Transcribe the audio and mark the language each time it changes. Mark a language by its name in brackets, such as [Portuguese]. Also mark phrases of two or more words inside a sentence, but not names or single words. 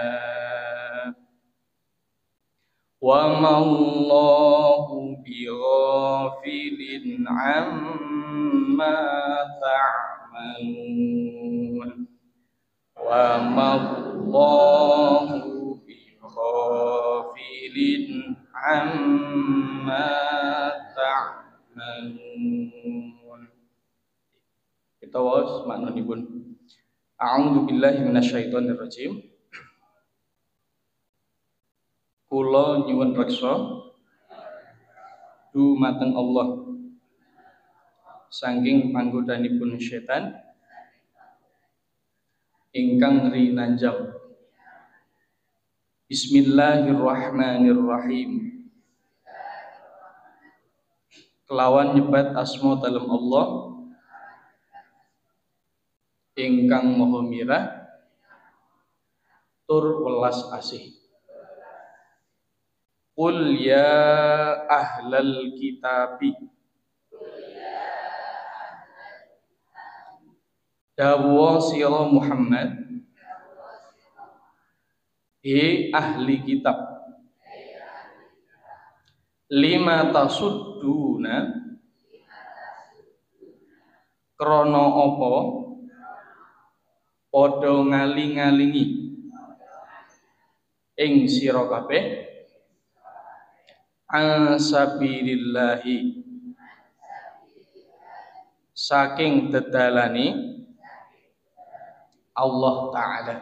[Arabic] وما الله بغافل عما تعملون. وما الله بغافل عما تعملون. [Javanese] Kita was maknanipun. [Arabic] أعوذ بالله من الشيطان الرجيم. [Javanese] Kula nyuwun reksa dumateng Allah saking panggodanipun setan ingkang rinanjang. [Arabic] بسم الله الرحمن الرحيم. [Javanese] Kelawan nyebat asma dalem Allah ingkang maha mirah tur welas asih. [Arabic] قل يا أهل الكتاب. [Javanese] Dawuh sira Muhammad, ahli kitab. [Arabic] لم تصدون [Javanese] krana apa padha ngaling-alingi ing sira kabeh ansabilillahi saking dedalani Allah Ta'ala.